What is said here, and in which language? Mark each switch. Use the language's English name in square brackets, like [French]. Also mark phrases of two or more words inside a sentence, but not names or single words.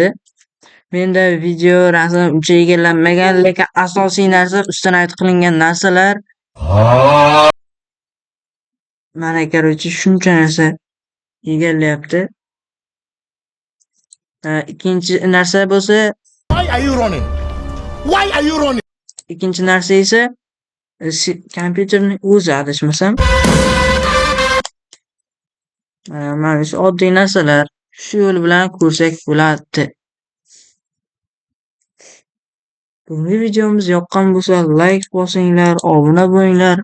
[Uzbek] Menda video, rasm uncha egallanmagan, lekin asosiy narsa ustidan aytib qilingan narsalar. Mana короче shuncha narsa egallayapti. Ikkinchi narsa bo'lsa, [English] Why are you running? Why are you running? [Uzbek] ikkinchi narsa esa kompyuterning o'zi adashmasam. Mana shu oddiy narsalar shu yo'l bilan ko'rsak bo'ladi. Bugungi videomiz yoqqan bo'lsa, like bosinglar, obuna bo'linglar.